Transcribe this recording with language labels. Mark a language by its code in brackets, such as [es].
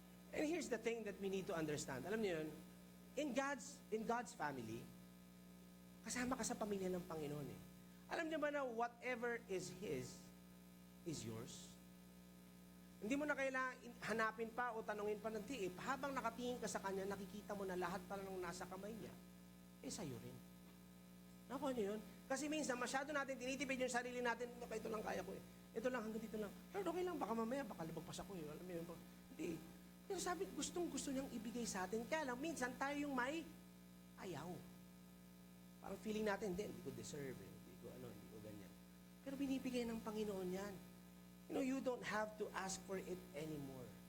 [en] And here's the thing that we need to understand. [tl] Alam niyo yun, [en] in God's family, [tl] kasama ka sa pamilya ng Panginoon eh. Alam niyo ba na [en] whatever is His, is yours? [tl] Hindi mo na kailangan hanapin pa o tanungin pa ng tiip. Habang nakatingin ka sa Kanya, nakikita mo na lahat pala nung nasa kamay niya, eh sa'yo rin. Nakuha niyo yun? Kasi minsan, masyado natin tinitipid yung sarili natin, ito lang kaya ko eh. Ito lang, hanggang dito lang. Pero okay lang, baka mamaya, baka libagpas ako eh. Alam mo yun, hindi. Pero sabi, gustong-gusto niyang ibigay sa atin. Kaya lang, minsan tayo yung may ayaw. Parang feeling natin, hindi ko deserve, hindi ko ganyan. Pero binibigay ng Panginoon yan. [en] You know, you don't have to ask for it anymore.